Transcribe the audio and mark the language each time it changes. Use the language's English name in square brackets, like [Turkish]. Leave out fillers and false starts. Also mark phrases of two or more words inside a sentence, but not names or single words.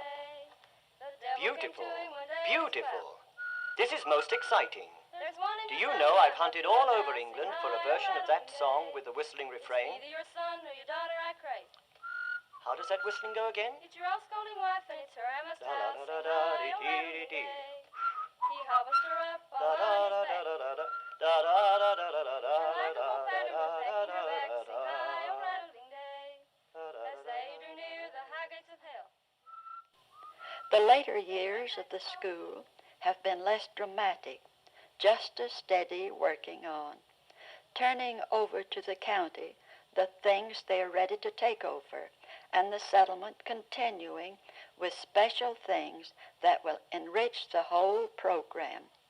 [English] Beautiful, beautiful. This is most exciting. Do you know I've hunted all over England for a version of that song with the whistling refrain? Either your son or your daughter I crave. How does that whistling go again? It's your old scolding wife and it's her Emma's Da house. da da da dee dee dee dee. He hobbles her up Da all da on da his da back. da da da da da da da da Like a da bull pattern da was da taking her back, da sing da high, oh da. rattling day, as they drew near the high gates of hell. The later years of the school have been less dramatic, just as steady working on, turning over to the county the things they are ready to take over, and the settlement continuing with special things that will enrich the whole program.